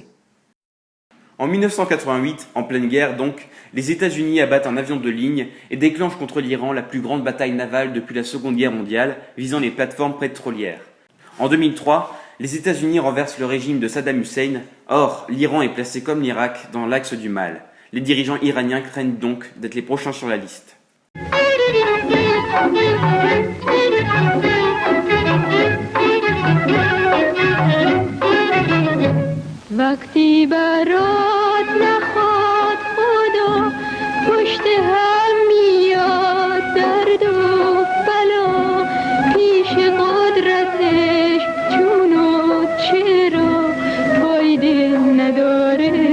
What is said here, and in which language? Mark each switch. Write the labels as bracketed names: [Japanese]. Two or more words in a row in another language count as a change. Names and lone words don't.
[French] En 1988, en pleine guerre donc, les États-Unis abattent un avion de ligne et déclenchent contre l'Iran la plus grande bataille navale depuis la Seconde Guerre mondiale, visant les plateformes pétrolières. En 2003, les États-Unis renversent le régime de Saddam Hussein. Or, l'Iran est placé comme l'Irak dans l'axe du mal. Les dirigeants iraniens craignent donc d'être les prochains sur la liste. [Persian] وقتی برات نخواد خدا پشت هم میاد درد و بلا پیش قدرتش چون و چرا فایده نداره